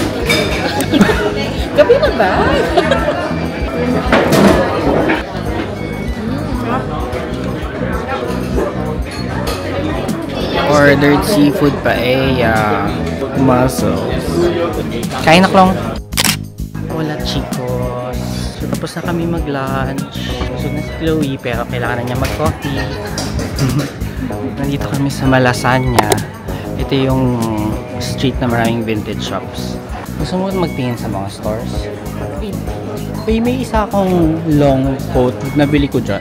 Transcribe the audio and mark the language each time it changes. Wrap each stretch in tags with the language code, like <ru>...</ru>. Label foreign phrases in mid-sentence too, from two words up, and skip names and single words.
<tl>Gabi na ba?</tl> <en>Ordered seafood paella.</en> <tl>Mussels. Kain na,</tl> <es>Klong. Hola, chicos.</es> <tl>So, tapos na kami mag-lunch. Busog na si Chloe, pero kailangan na niya mag-coffee. Nandito kami sa Malasaña. Ito yung street na maraming</tl> <en>vintage shops.</en> <tl>Gusto mo magtingin sa mga stores? May isa akong</tl> <en>long coat.</en> <tl>Nabili ko dyan.</tl>